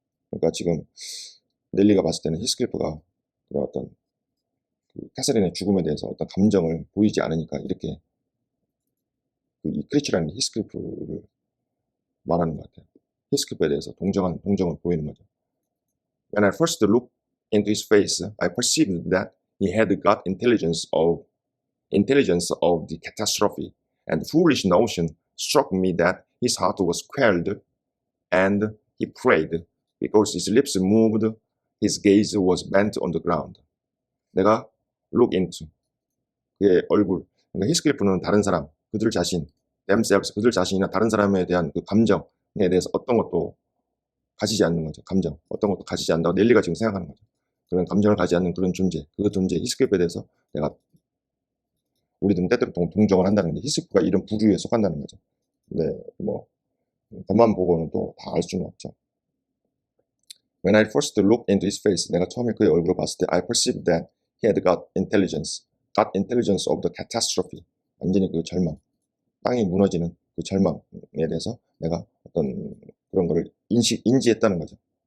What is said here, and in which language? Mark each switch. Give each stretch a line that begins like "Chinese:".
Korean: 그러니까 지금 넬리가 봤을 때는 히스클리프가 그런 어떤 캐서린의 죽음에 대해서 어떤 감정을 보이지 않으니까 이렇게 이 크리처라는 히스클리프를 말하는 것 같아요. 히스클리프에 대해서 동정을 보이는 거죠.
English: When I first looked into his face, I perceived that he had got intelligence of the catastrophe, and the foolish notion struck me that his heart was quelled, and he prayed, because his lips moved, his gaze was bent on the ground.
Korean: 내가
English: look into
Korean: 그의 얼굴. 그러니까 히스클리프는 다른 사람, 그들 자신, themselves, 그들 자신이나 다른 사람에 대한 그 감정에 대해서 어떤 것도 가지지 않는 거죠. 어떤 것도 가지지 않는다고 넬리가 지금 생각하는 거죠. 그런 감정을 가지지 않는 그런 존재, 그 존재 히스클리프에 대해서 우리들은 때때로 동정을 한다는 거죠. 히스클리프가 이런 부류에 속한다는 거죠. 근데 뭐 겉만 보고는 또 다 알 수는 없죠.
English: When I first looked into his face,
Korean: 내가 처음에 그의 얼굴을 봤을 때
English: I perceived that he had got intelligence of the catastrophe.
Korean: 완전히 그 절망, 땅이 무너지는 그 절망에 대해서 내가 어떤 그런 거를 인지했다는 거죠.